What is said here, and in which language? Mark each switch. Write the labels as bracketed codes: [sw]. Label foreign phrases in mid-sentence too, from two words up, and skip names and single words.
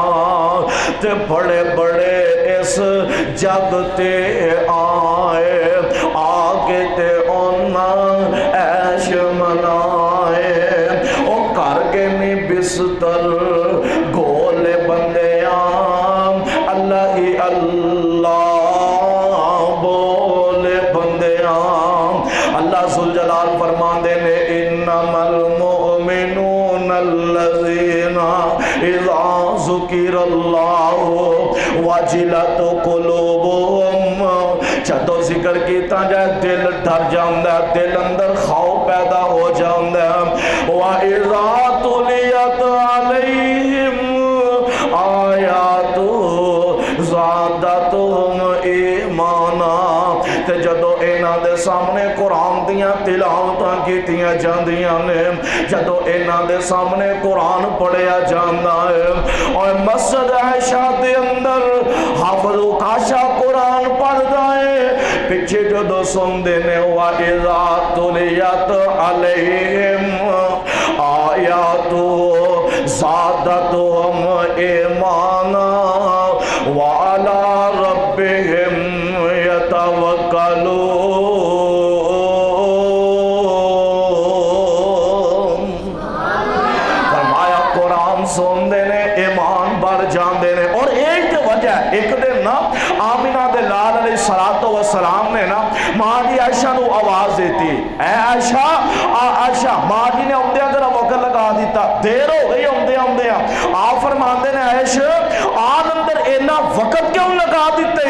[pa] ਤੇ ਬੜੇ ਬੜੇ ਇਸ ਜਗ ਤੇ ਆਏ, ਆਕੇ ਤੇ ਉਨ੍ਹਾਂ ਐਸ਼ ਮਨਾਏ, ਓ ਕਰ ਕੇ ਨੀ ਬਿਸਤਰ ਗੋਲੇ ਬੰਦਿਆਂ, ਅੱਲਾਹ ਹੀ ਅੱਲਾਹ ਬੋਲੇ ਬੰਦਿਆਂ। [ar] الله ذو الجلال [pa] ਫ਼ਰਮਾਤੇ ਨੇ [ar] إنما المؤمنون الذين إذا ذكر الله وجلت قلوبهم, [pa] ਜਦੋਂ ਜ਼ਿਕਰ ਕੀਤਾ ਜਾਏ ਦਿਲ ਡਰ ਜਾਤਾ ਹੈ, ਦਿਲ ਅੰਦਰ ਖ਼ੌਫ਼ ਪੈਦਾ ਹੋ ਜਾਤਾ ਹੈ। [ar] وإذا تليت عليهم آياته زادتهم إيمانا, [pa] ਤੇ ਜਦੋਂ ਇਨ੍ਹਾਂ ਦੇ ਸਾਮਨੇ ਕੁਰਾਨ ਦੀਆਂ ਤਿਲਾਵਤਾਂ ਕੀਤੀਆਂ ਜਾਂਦੀਆਂ ਨੇ, ਜਦੋਂ ਇਨ੍ਹਾਂ ਦੇ ਸਾਮਨੇ ਕੁਰਾਨ ਪੜ੍ਹਿਆ ਜਾਂਦਾ ਹੈ, ਔਰ ਮਸਜਿਦ ਆਇਸ਼ਾ ਦੇ ਅੰਦਰ ਹਾਫ਼ਿਜ਼ ਉਕਾਸ਼ਾ ਕੁਰਾਨ ਪੜ੍ਹਦਾ ਹੈ, ਪਿੱਛੇ ਜਦੋਂ ਸੁਣਦੇ ਨੇ [ar] وإذا تليت عليهم آياته زادتهم إيمانا وعلى ربهم يتوكلون. [pa] ਫ਼ਰਮਾਇਆ ਕੁਰਾਨ ਸੁਣਤੇ ਨੇ ਈਮਾਨ ਵਧ ਜਾਤੇ ਨੇ। ਔਰ ਏਕ ਵਜ੍ਹਾ ਏਕ ਦਿਨ ਨਾ ਆਮਿਨਾ ਦੇ ਲਾਲ [ar] عليه الصلاة والسلام [pa] ਨੇ ਨਾ ਮਾਂ ਦੀ ਆਇਸ਼ਾ ਨੂੰ ਆਵਾਜ਼ ਦੇਤੀ, ਐ ਆਇਸ਼ਾ ਆਇਸ਼ਾ, ਮਾਂ ਜੀ ਨੇ ਆਉਂਦਿਆਂ ਜ਼ਰਾ ਵਕ਼ਤ ਲਗਾ ਦਿਤਾ, ਦੇਰ ਹੋ ਗਈ ਆਉਂਦੇ ਆਉਂਦੇ ਆਪ ਫ਼ਰਮਾਤੇ ਨੇ ਆਇਸ਼ ਆਨ ਅੰਦਰ ਇੰਨਾ ਵਕ਼ਤ ਕਿਉਂ ਲਗਾ ਦਿਤੇ?